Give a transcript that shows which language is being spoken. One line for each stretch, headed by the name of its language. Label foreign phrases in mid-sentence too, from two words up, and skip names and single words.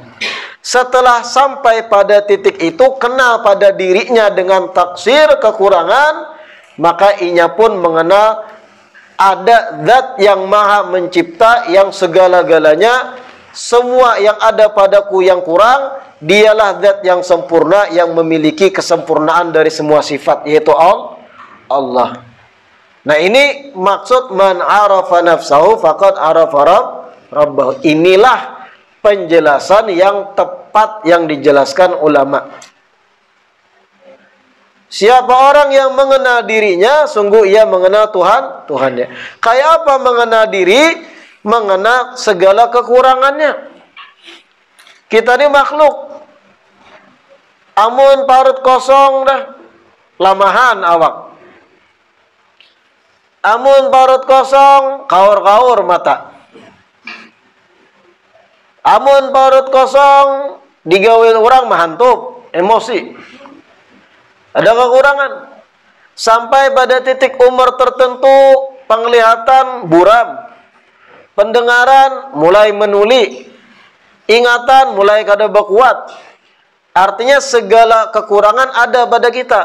Indonesian: Setelah sampai pada titik itu, kenal pada dirinya dengan taksir, kekurangan, maka inya pun mengenal ada zat yang maha mencipta, yang segala-galanya, semua yang ada padaku yang kurang, dialah zat yang sempurna, yang memiliki kesempurnaan dari semua sifat, yaitu Allah. Nah, ini maksud
Arabic: من عرف نفسه فقد عرف ربه.
Indonesian: Inilah penjelasan yang tepat yang dijelaskan ulama. Siapa orang yang mengenal dirinya, sungguh ia mengenal Tuhannya. Kayak apa mengenal diri? Mengenal segala kekurangannya. Kita ini makhluk.
Banjar: Amun parut kosong dah, lamahan awak. Amun parut kosong, kaur-kaur mata. Amun parut kosong, digawin orang mahantup,
Indonesian: emosi. Ada kekurangan. Sampai pada titik umur tertentu, penglihatan buram. Pendengaran mulai menuli. Ingatan mulai kada berkuat. Artinya segala kekurangan ada pada kita.